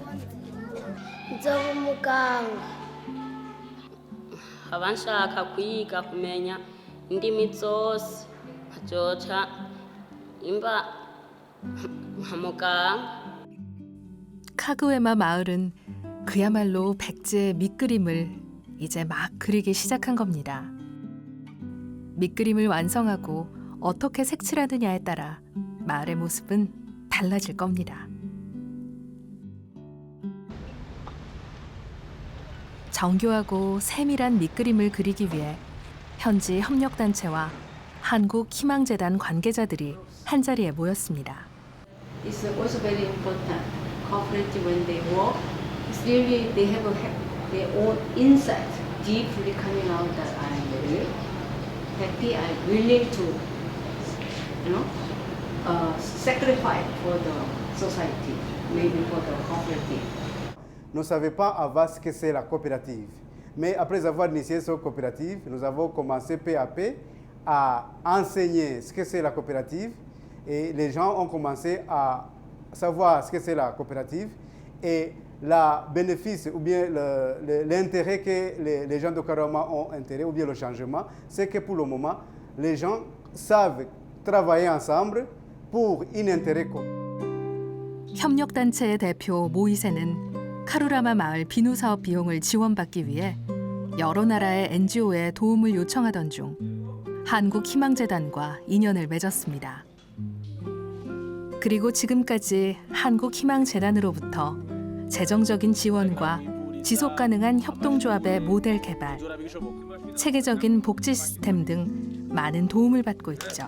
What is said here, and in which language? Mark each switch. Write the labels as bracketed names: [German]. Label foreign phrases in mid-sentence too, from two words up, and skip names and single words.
[Kinyarwanda] nzoba umuganga. nkaba nshaka kwiga kumenya indimi zose nkazoca imba nka muganga. [Korean] 카그웨마 마을은 그야말로 백제의 밑그림을 이제 막 그리기 시작한 겁니다. 밑그림을 완성하고 어떻게 색칠하느냐에 따라 마을의 모습은 달라질 겁니다. 정교하고 세밀한 밑그림을 그리기 위해 현지 협력단체와 한국희망재단 관계자들이 한자리에 모였습니다. [English] It's also very important. Cooperative when they work, it's really they have their own insight deeply coming out that I'm very happy. I'm willing to, sacrifice for the society, maybe for the cooperative. [French] Nous ne savions pas avant ce que c'est la coopérative. Mais après avoir initié cette coopérative, nous avons commencé peu à peu à enseigner ce que c'est la coopérative. Et les gens ont commencé à savoir ce que c'est la coopérative et le bénéfice ou bien l'intérêt que les gens de Karama ont intérêt ou bien le changement, c'est que pour le moment, les gens savent travailler ensemble pour un intérêt commun. [Korean] 협력단체의 대표 모이세는 카루라마 마을 비누 사업 비용을 지원받기 위해 여러 나라의 NGO에 도움을 요청하던 중 한국희망재단과 인연을 맺었습니다. 그리고 지금까지 한국희망재단으로부터 재정적인 지원과 지속가능한 협동조합의 모델 개발, 체계적인 복지 시스템 등 많은 도움을 받고 있죠.